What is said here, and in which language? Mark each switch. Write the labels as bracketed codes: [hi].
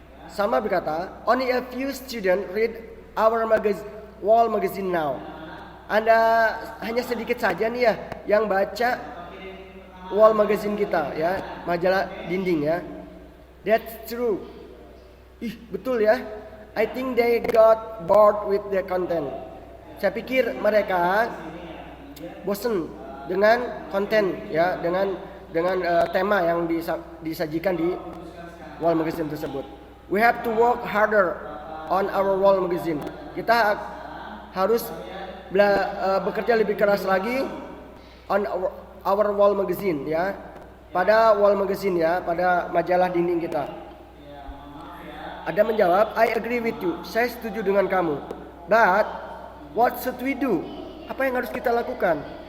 [id] Salma berkata, [en] only a few students read our wall magazine now. [id] Hanya sedikit saja nih ya yang baca wall magazine kita ya, majalah dinding ya. [en] That's true. [id] Ih, betul ya. [en] I think they got bored with the content. [id] Saya pikir mereka bosen dengan konten ya, dengan tema yang disajikan di wall magazine tersebut. [en] We have to work harder on our wall magazine. [id] Kita harus bekerja lebih keras lagi on our wall magazine ya, pada wall magazine ya, pada majalah dinding kita. Ada menjawab, [en] I agree with you. [id] Saya setuju dengan kamu. [en] But what should we do? [id] Apa yang harus kita lakukan?